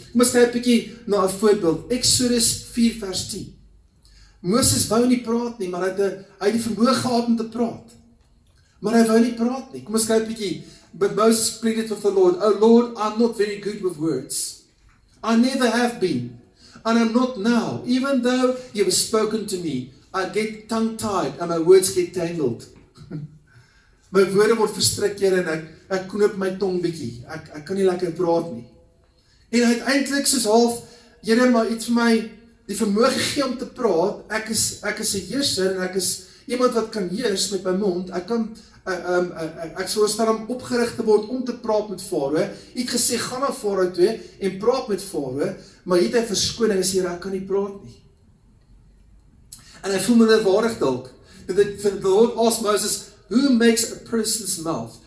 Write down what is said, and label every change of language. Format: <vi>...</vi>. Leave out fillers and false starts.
<af>Kom ons kyk 'n bietjie na 'n voorbeeld. Exodus 4 vers 10. Moses wou nie praat nie, maar hy het die vermoë gehad om te praat. Maar hy wou nie praat nie. Kom ons kyk 'n bietjie</af> <en>But Moses pleaded with the Lord, "Oh Lord, I'm not very good with words. I never have been, and I'm not now. Even though you have spoken to me, I get tongue-tied and my words get tangled."</en> <af>My woorde word verstrik, Here, en ek knoop my tong bietjie. Ek kan nie lekker praat nie. En uiteindelik soos half, Here, maar iets vir my die vermoë gegee om te praat. Ek is 'n heerser en ek is iemand wat kan heers met my mond. Ek kan ek sou staan om opgerig te word om te praat met Farao. Hy het gesê, gaan na Farao toe en praat met Farao, maar hier het hy verskoning, hy sê, Here, ek kan nie praat nie. En hy voel minderwaardig dalk.</af> <en>The Lord asked Moses, who makes a person's mouth?</en>